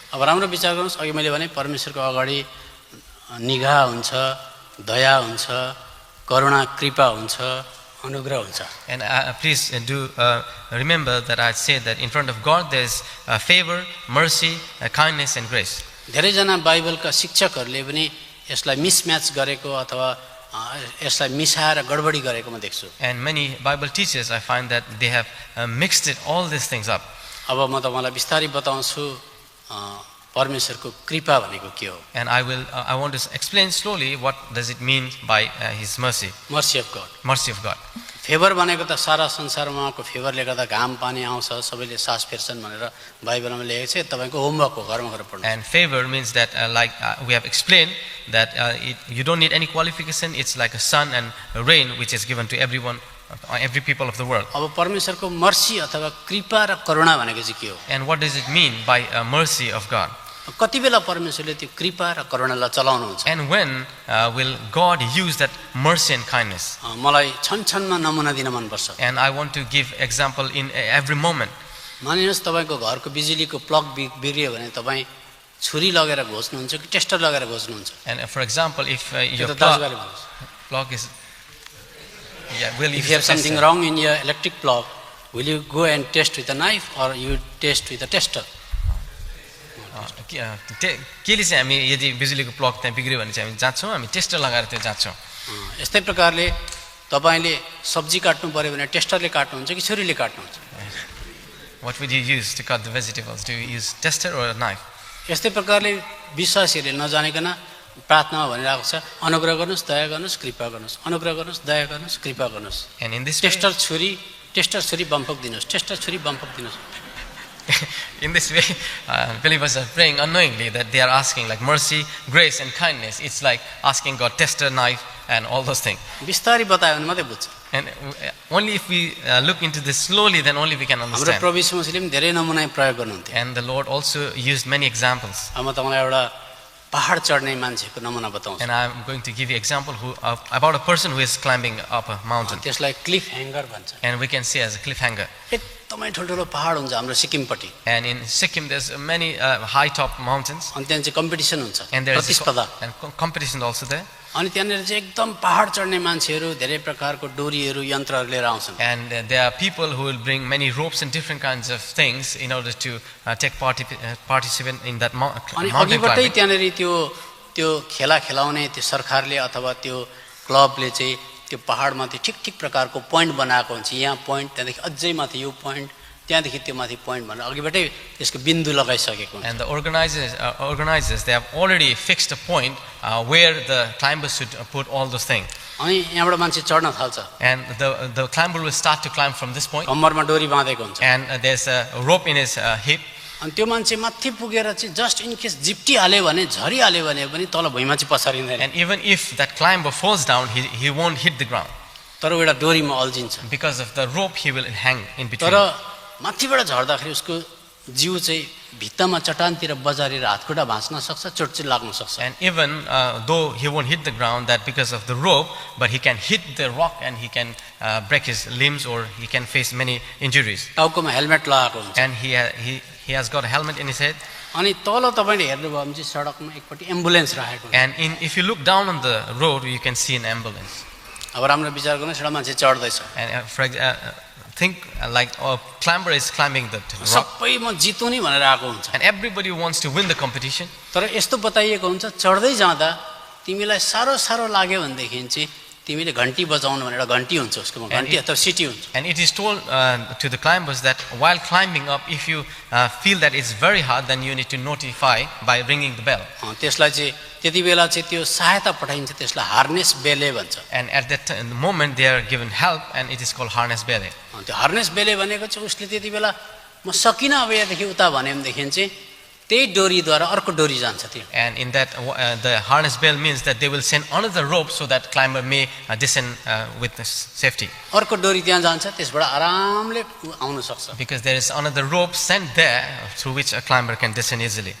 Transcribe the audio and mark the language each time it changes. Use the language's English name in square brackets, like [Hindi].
[Nepali] अब राम्रो विचार गर्नुहोस्, अघि मैले भने परमेश्वरको अगाडि निगाह हुन्छ, दया हुन्छ, करुणा कृपा हुन्छ, अनुग्रह हुन्छ। [English] And please do remember that I said that in front of God there is favor, mercy, kindness, and grace. [Nepali] धेरैजना बाइबलका शिक्षकहरूले पनि यसलाई मिसम्याच गरेको अथवा यसलाई मिसाएर गडबडी गरेको म देख्छु। [English] And many Bible teachers, I find that they have mixed it, all these things up. [Nepali] अब म तपाईँलाई बिस्तारै बताउँछु परमेश्वरको कृपा भनेको के हो। [English] And I want to explain slowly what does it mean by His mercy. Mercy of God. Mercy of God. [Nepali] Favour भनेको त सारा संसारमा को फेभरले गर्दा घाम पानी आउँछ, सबैले सास फेर्छन् भनेर बाइबलमा लेखेको छ। तपाईको होमवर्क हो, घरमा गएर पढ्नु। [English] And favor means that like we have explained that you don't need any qualification. It's like a sun and rain which is given to everyone, every people of the world. [Nepali] अब परमेश्वरको mercy अथवा कृपा र करुणा भनेको चाहिँ के हो? [English] And what does it mean by mercy of God? [Nepali] कति बेला परमेश्वरले त्यो कृपा र करुणालाई चलाउनुहुन्छ? [English] And when will God use that mercy and kindness? [Nepali] मलाई छनछनमा नमुना दिन मन पर्छ। [English] And I want to give example in every moment. [Nepali] मानिनुहोस् तपाईको घरको बिजुलीको प्लग बिग्रियो भने तपाई छुरी लगेर घोच्नुहुन्छ कि टेस्टर लगेर घोच्नुहुन्छ? [English] And for example, if your plug is Yeah, we'll If use you have the something tester. wrong in your electric plug, will you go and test with a knife or you test with a tester? [Nepali] केले चाहिँ हामी यदि बिजुलीको plug त्यहाँ बिग्रियो भने चाहिँ हामी जाँच्छौँ, हामी टेस्टर लगाएर त्यो जाँच्छौँ. यस्तै प्रकारले तपाईले सब्जी काट्नु पर्यो भने टेस्टरले काट्नुहुन्छ कि छुरीले काट्नुहुन्छ? [English] What would you use to cut the vegetables? Do you use tester or a knife? [Nepali] यस्तै प्रकारले विश्वासीहरूले नजानेकन प्रार्थनामा भनिरहेको छ, अनुग्रह गर्नुहोस्, दया गर्नुहोस्, कृपा गर्नुहोस्, अनुग्रह गर्नुहोस्, दया गर्नुहोस्, कृपा गर्नुहोस्. [English] And in this way, [Nepali] tester छुरी बम्फक दिनुहोस्, टेस्टर छुरी बम्फक दिनुहोस्. [English] in this way, believers are praying unknowingly that they are asking like mercy, grace, and kindness. It's like asking God tester, knife, and all those things. [Nepali] बिस्तारै बतायो भने मात्रै बुझ्छ. [English] And only if we look into this slowly, then only we can [Nepali] हाम्रो [English] understand. [Nepali] प्रभु यीशु मसीहले पनि धेरै नमुना प्रयोग गर्नुहुन्थ्यो. [English] And the Lord also used many examples. [Nepali] अब म तपाईँलाई एउटा पहाड चढ्ने मान्छेको नमुना बताउँछु. [English] And I'm going to give you example about a person who is climbing up a mountain. [Nepali] त्यसलाई क्लिफ ह्याङ्गर भन्छ. [English] And we can see as a cliffhanger. [Nepali] एकदमै ठुल्ठुलो पहाड हुन्छ हाम्रो सिक्किमपट्टि. [English] And in Sikkim, there's many high top mountains. [Nepali] अनि त्यहाँ चाहिँ कम्पिटिसन हुन्छ, [English] And there is [Nepali] प्रतिस्पर्धा. [English] and competition also there. [Nepali] अनि त्यहाँनिर चाहिँ एकदम पहाड चढ्ने मान्छेहरू धेरै प्रकारको डोरीहरू यन्त्रहरू लिएर आउँछन्. [English] And there are people who will bring many ropes and different kinds of things in order to participate in that [Nepali] अनि [English] mountain [Nepali] अघिबाटै [English] climbing. [Nepali] त्यहाँनिर त्यो खेला खेलाउने त्यो सरकारले अथवा त्यो क्लबले चाहिँ त्यो पहाडमा त्यो ठिक ठिक प्रकारको पोइन्ट बनाएको हुन्छ. यहाँ पोइन्ट, त्यहाँदेखि अझै माथि यो पोइन्ट, त्यहाँदेखि त्यो माथि पोइन्ट भनेर अघिबाटै त्यसको बिन्दु लगाइसकेको हुन्छ. [English] And the organizers they have already fixed a point where the climbers should put all those things. [Nepali] अनि यहाँबाट मान्छे चढ्न थाल्छ. [English] And the climber will start to climb from this point. [Nepali] कम्मरमा डोरी बाँधेको हुन्छ. [English] And there's a rope in his hip. [Nepali] अनि त्यो मान्छे माथि पुगेर चाहिँ [English] just in case [Nepali] जिप्टी हाल्यो भने, झरिहाल्यो भने पनि तल भुइँमा चाहिँ पसारिँदैन. [English] And even if that climber falls down, he won't hit the ground. [Nepali] तर एउटा डोरीमा अल्झिन्छ. [English] Because of the rope, he will hang in between. [Nepali] तर माथिबाट झर्दाखेरि उसको जिउ चाहिँ भित्तामा चट्टानतिर बजारेर हातखुट्टा भाँच्न सक्छ, चोटचिट लाग्न सक्छ. [English] And even though he won't hit the ground, that because of the rope, but he can hit the rock and he can break his limbs or he can face many injuries. [Nepali] टाउकोमा helmet लगाएको हुन्छ. [English] And he has got a helmet in his head. [Nepali] अनि तल तपाईँले हेर्नुभयो भने चाहिँ सडकमा एकपट्टि एम्बुलेन्स राखेको हुन्छ. [English] And if you look down on the road, you can see an ambulance. [Nepali] अब राम्रो विचार गर्नुहोस्, एउटा मान्छे चढ्दैछ. [English] And think like a climber is climbing the rock. [Nepali] सबै म जितु नि भनेर आएको हुन्छ. [English] And everybody wants to win the competition. [Nepali] तर यस्तो बताइएको हुन्छ, चढ्दै जाँदा तिमीलाई साह्रो साह्रो लाग्यो भनेदेखि चाहिँ तिमीले घन्टी बजाउनु भनेर एउटा घन्टी हुन्छ उसकोमा, घन्टी अथवा सिटी हुन्छ. [English] And it is told to the climbers that while climbing up, if you feel that it's very hard, then you need to notify by ringing the bell. [Nepali] त्यसलाई चाहिँ त्यति बेला चाहिँ त्यो सहायता पठाइन्छ, त्यसलाई हार्नेस बेले भन्छ. [English] And at that moment, they are given help, and it is called harness belly. [Nepali] त्यो हार्नेस बेले भनेको चाहिँ उसले त्यति बेला म सकिनँ अब यहाँदेखि उता भन्यो भनेदेखि चाहिँ त्यही डोरीद्वारा अर्को डोरी जान्छ त्यो. [English] And in that, the harness bell means that they will send another rope so that climber may descend with safety. [Nepali] अर्को डोरी त्यहाँ जान्छ, त्यसबाट आरामले आउन सक्छ. [English] Because there is another rope sent there through which a climber can descend easily.